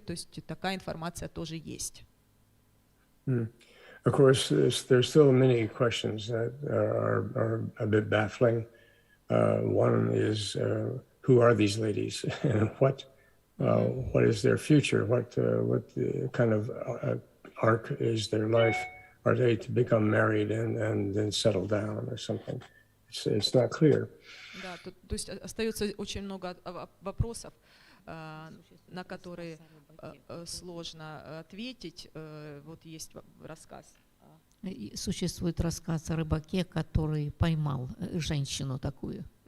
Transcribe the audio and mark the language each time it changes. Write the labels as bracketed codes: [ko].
[ru] То есть такая информация тоже есть. [en] Of course, there's still many questions that are a bit baffling. One is, who are these ladies, and what is their future? What kind of arc is their life? Are they to become married and then settle down or something? It's not clear. [ru] Да, то есть остается очень много вопросов, на которые сложно ответить. Вот есть рассказ. Существует рассказ о рыбаке, который поймал женщину такую.